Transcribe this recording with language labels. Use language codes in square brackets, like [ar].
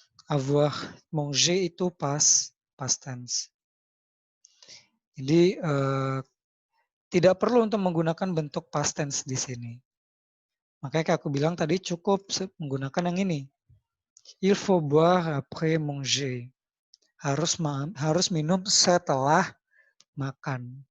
[fr] Avoir mangé [id] itu past tense. Jadi tidak perlu untuk menggunakan bentuk past tense di sini. Makanya kayak aku bilang tadi cukup menggunakan yang ini. [fr] Il faut boire après manger. [id] Harus minum setelah makan.